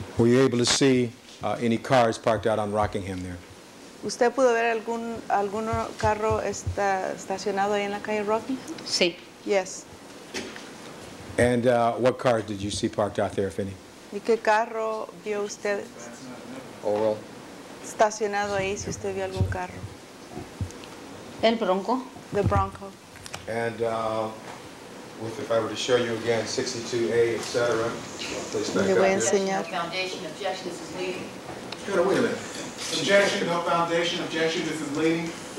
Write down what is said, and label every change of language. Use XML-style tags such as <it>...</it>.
<en>Were you able to see any cars parked out on Rockingham there?</en> <es>¿Usted pudo ver algún carro estacionado ahí en la calle Rockingham? Sí.</es> <en>Yes. And what cars did you see parked out there, if any?</en> <es>¿Y qué carro vio usted Oral. estacionado ahí, si usted vio algún carro? El Bronco.</es> <en>The Bronco. And if I were to show you again, 62A, etc., please back</en> <es>Le voy a</es> <en>up here.</en> <es>enseñar.</es> <en>Foundation, objection, this is leading. Wait a minute. Objection, no foundation, objection, this is leading.</en>